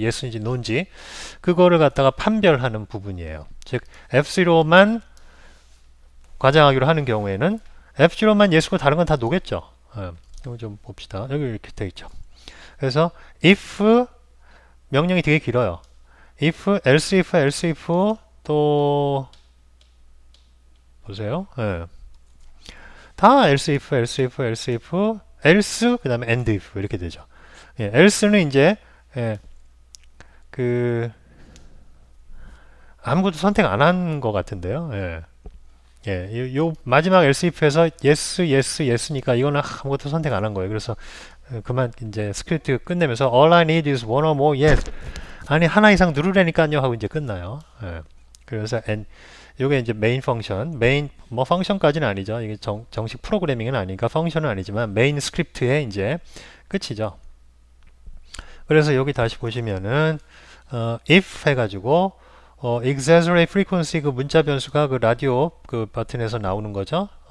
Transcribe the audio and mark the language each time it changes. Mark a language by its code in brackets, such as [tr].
[ko] Yes인지 No인지. 그거를 갖다가 판별하는 부분이에요. 즉, F0만 과장하기로 하는 경우에는 F0만 Yes고 다른 건 다 노겠죠. 이거 좀 봅시다. 여기 이렇게 되어 있죠. 그래서 if 명령이 되게 길어요. if, else if 또 보세요. 다 else if else 그 다음에 and if 이렇게 되죠. else는 이제 아무것도 선택 안 한 것 같은데요. 예, 요 마지막 else if에서 yes, yes, yes니까 이거는 아무것도 선택 안 한 거예요. 그래서 그만 이제 스크립트 끝내면서 [en] all I need is one or more yes. [ko] 아니 하나 이상 누르라니까요 하고 이제 끝나요. 예. 그래서 요게 이제 메인 펑션, 메인 뭐 펑션까지는 아니죠. 이게 정식 프로그래밍은 아니니까 펑션은 아니지만 메인 스크립트의 이제 끝이죠. 그래서 여기 다시 보시면은 if 해가지고 exaggerate frequency 그 문자 변수가 그 라디오 그 버튼에서 나오는 거죠.